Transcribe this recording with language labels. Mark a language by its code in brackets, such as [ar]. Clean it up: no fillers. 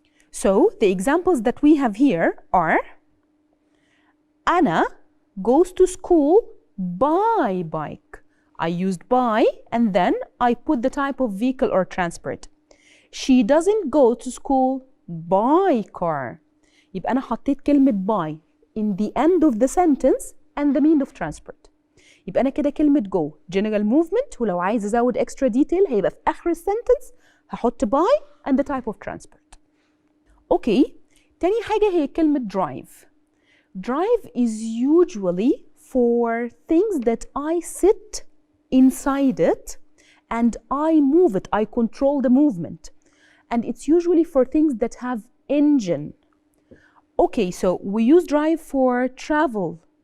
[en] So the examples that we have here are Anna goes to school by bike. I used by and then I put the type of vehicle or transport. She doesn't go to school by car. [ar] يبقى أنا حطيت كلمة by [en] in the end of the sentence and the mean of transport. [ar] يبقى أنا كده كلمة go [en] general movement, [ar] ولو عايز أزود [en] extra detail [ar] هيبقى في آخر السنتنس هحط [en] by and the type of transport. Okay. [ar] تاني حاجة هي كلمة drive. [en] Drive is usually for things that I sit inside it and I move it, I control the movement. And it's usually for things that have engine. Okay, so we use drive for travel.